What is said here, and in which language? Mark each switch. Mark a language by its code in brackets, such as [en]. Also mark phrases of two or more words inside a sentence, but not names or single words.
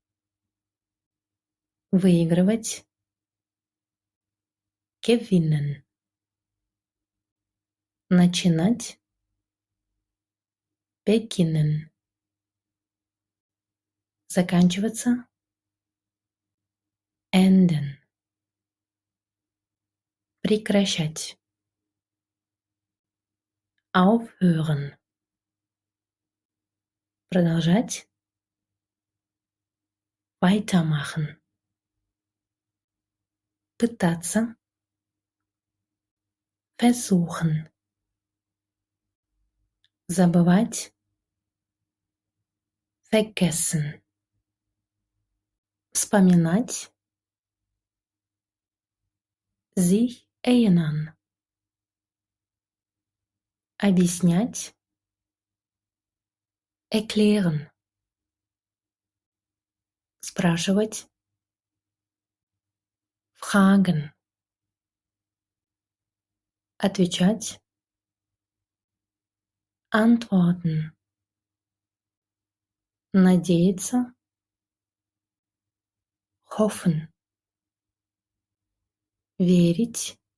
[ru] выигрывать, gewinnen, начинать, beginnen, заканчиваться, enden, прекращать, [de] aufhören, продолжать, weitermachen, пытаться, versuchen, забывать, vergessen, вспоминать, sich erinnern, объяснять, erklären, спрашивать, fragen, [ru] отвечать, antworten, надеяться, hoffen, верить,